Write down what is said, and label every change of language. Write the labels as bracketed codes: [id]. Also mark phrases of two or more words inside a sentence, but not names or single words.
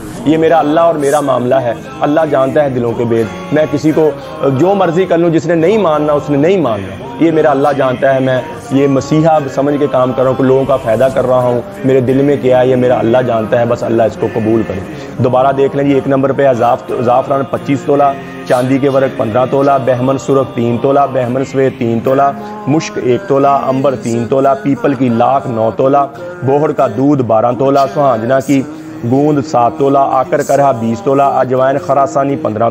[ur] یہ میرا اللہ اور میرا معاملہ ہے، اللہ جانتا ہے دلوں کے بھید. میں کسی کو جو مرضی کر لوں، جس نے نہیں ماننا اس نے نہیں ماننا، یہ میرا اللہ جانتا ہے. میں یہ مسیحا سمجھ کے کام کر رہا ہوں، لوگوں کا فائدہ کر رہا ہوں، میرے دل میں کیا ہے یہ میرا اللہ جانتا ہے، بس اللہ اس کو قبول کرے. دوبارہ دیکھ لیں جی، 1 نمبر پہ ہے زعفران 25 تولہ، چاندی کے ورق 15 تولہ، بہمن سرخ 3 تولہ، بہمن سفید 3 تولہ، مشک 1 تولہ، عنبر 3 تولہ, बहमन सफ़ेद 3 तोला, मुश्क 1 तोला, अंबर 3 तोला, پیپل کی لاکھ 9 تولہ، بوہڑ کا دودھ 12 تولہ، سہانجنا کی گوند 7 تولہ، آکر کرہا 20 تولہ، اجوائن خراسانی 15